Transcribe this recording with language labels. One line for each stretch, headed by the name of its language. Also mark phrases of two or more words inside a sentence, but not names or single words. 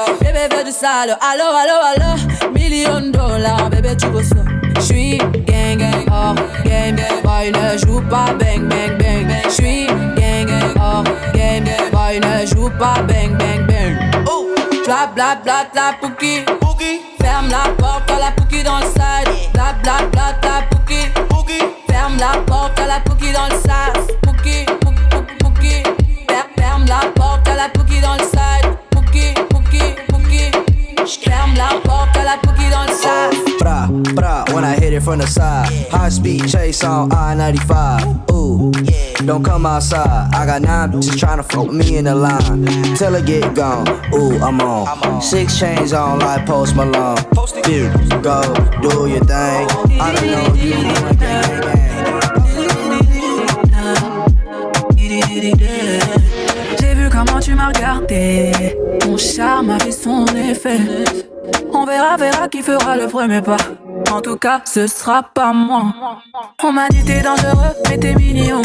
French: Bébé veut du sale, allo, allo, allo, $1,000,000, bébé tu veux ça. J'suis gang gang, oh gang, boy ne joue pas bang bang bang. J'suis pas bang bang bang. Oh, bla bla bla la Pouki. Ferme la porte à la Pouki dans le side. Bla bla bla la Pouki. Ferme la porte à la Pouki dans le sas. Pouki, Pouki. Ferme la porte à la Pouki dans le side. Pouki. Ferme la porte à la Pouki dans le sas.
English: Bra, bra, when I hit it from the side. High speed chase on I-95. Ooh, don't come outside. I got 9 bitches tryna fuck me in the line. Till I get gone. Ooh, I'm on. 6 chains on like Post Malone. Dude, go do your thing. I don't know you wanna gang.
French: J'ai vu comment tu m'as regardé. Ton charme a fait son effet. On verra qui fera le premier pas. En tout cas, ce sera pas moi. On m'a dit t'es dangereux, mais t'es mignon.